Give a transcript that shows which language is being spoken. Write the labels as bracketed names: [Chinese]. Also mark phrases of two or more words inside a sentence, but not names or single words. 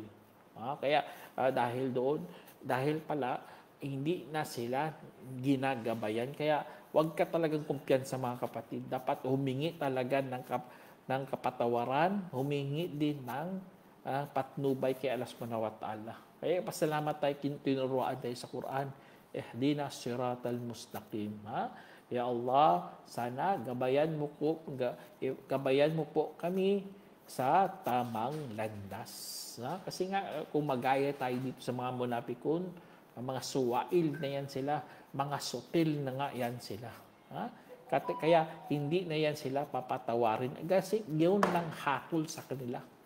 [Filipino] Kaya dahil pala hindi na sila ginagabayan. Kaya huwag ka talagang kumpiyansa mga kapatid. Dapat humingi talaga ng kapatawaran, humingi din ng patnubay kay [Arabic] الله سبحانه وتعالى. [Filipino] Kaya pasalamat tayo, tinuruan tayo sa Quran. [Arabic] اهدنا الصراط المستقيم. يا الله, [Filipino] sana gabayan mo po kami sa tamang landas. Kasi nga kung magaya tayo dito sa mga munapikun, mga suwail na yan sila, mga sutil na nga yan sila. Kaya hindi na yan sila papatawarin kasi yun lang hatol sa kanila.